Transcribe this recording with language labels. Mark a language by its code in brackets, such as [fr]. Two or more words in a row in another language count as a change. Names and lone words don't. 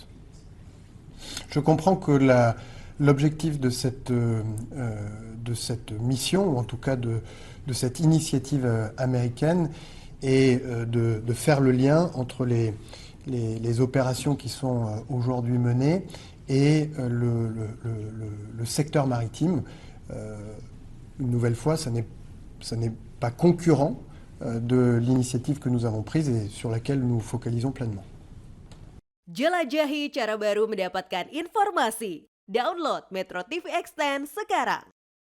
[fr] Je comprends que l'objectif de cette mission, ou en tout cas de cette initiative américaine, est de faire le lien entre les opérations qui sont aujourd'hui menées et le secteur maritime. Une nouvelle fois, ça n'est pas concurrent de l'initiative que nous avons prise et sur laquelle nous focalisons pleinement. [id] Jelajahi cara baru mendapatkan informasi. Download Metro TV Extend sekarang.